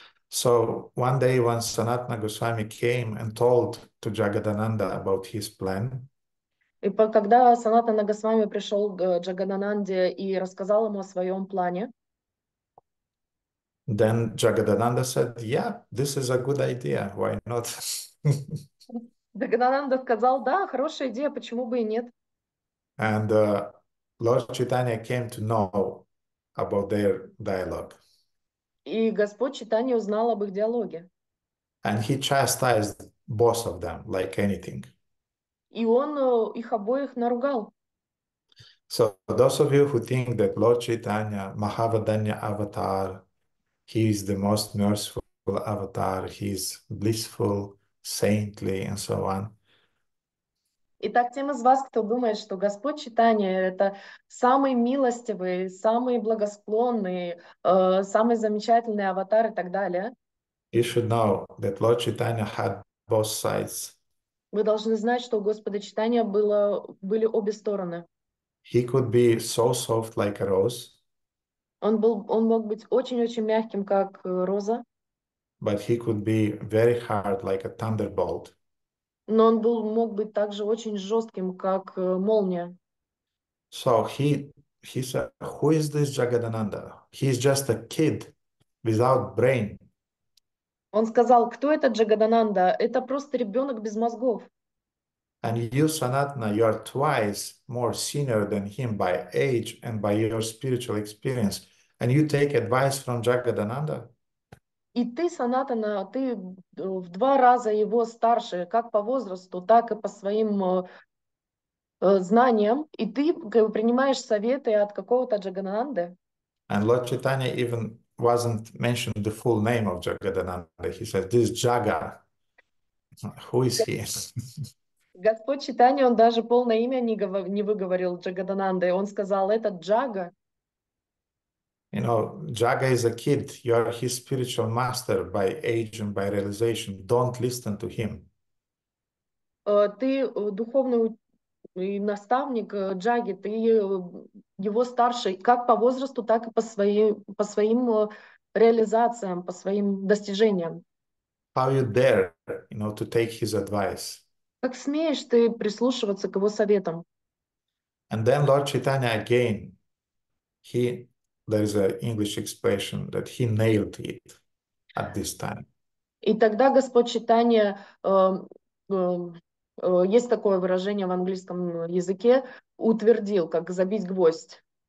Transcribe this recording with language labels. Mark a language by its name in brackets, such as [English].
[English] So one day when Sanatana Goswami came and told to Jagadananda about his plan, [Russian] И когда Санатана Госвами пришел к Джагадананде и рассказал ему о своем плане, [English] then Jagadananda said, yeah, this is a good idea. Why not? [Russian] Джагадананда сказал, да, хорошая идея, почему бы и нет. [English] And Lord Chaitanya came to know about their dialogue. [Russian] И Господь Чайтанья узнал об их диалоге. [English] And he chastised both of them like anything. [Russian] И он их обоих наругал. [English] So those of you who think that Lord Chaitanya, Mahavadanya avatar, he is the most merciful avatar, he is blissful, saintly, and so on. [Russian] Итак, тем из вас, кто думает, что Господь Чайтанья — это самый милостивый, самый благосклонный, самый замечательный аватар и так далее, [English] You should know that Lord Chaitanya had both sides. [Russian] вы должны знать, что у Господа Чайтанья были обе стороны. [English] He could be so soft like a rose, [Russian] Он мог быть очень-очень мягким, как роза, [English] but he could be very hard like a thunderbolt. [Russian] но он мог быть также очень жестким, как молния. [English] So he said, who is this Jagadananda? He's just a kid without brain. [Russian] Он сказал, кто это Джагадананда? Это просто ребенок без мозгов. [English] And you, Sanatana, you are twice more senior than him by age and by your spiritual experience. And you take advice from Jagadananda? [Russian] И ты, Санатана, ты в 2 раза его старше, как по возрасту, так и по своим знаниям. И ты принимаешь советы от какого-то Джагадананды. [English] And Lord Chaitanya even wasn't mentioned the full name of Jagadananda. He said, this Jaga, who is he? [Russian] Господь Чайтанья, он даже полное имя не выговорил Джагадананды. Он сказал, это Джага. [English] You know, Jaga is a kid. You are his spiritual master by age and by realization. Don't listen to him. [Russian] Ты духовный наставник Джаги, ты его старший как по возрасту, так и по своим реализациям, по своим достижениям. [English] How you dare, to take his advice? [Russian] Как смеешь ты прислушиваться к его советам? [English] And then Lord Chaitanya again, there is an English expression that he nailed it at this time. [Russian] И тогда Господь Чайтанья, есть такое выражение в английском языке, утвердил, как забить гвоздь.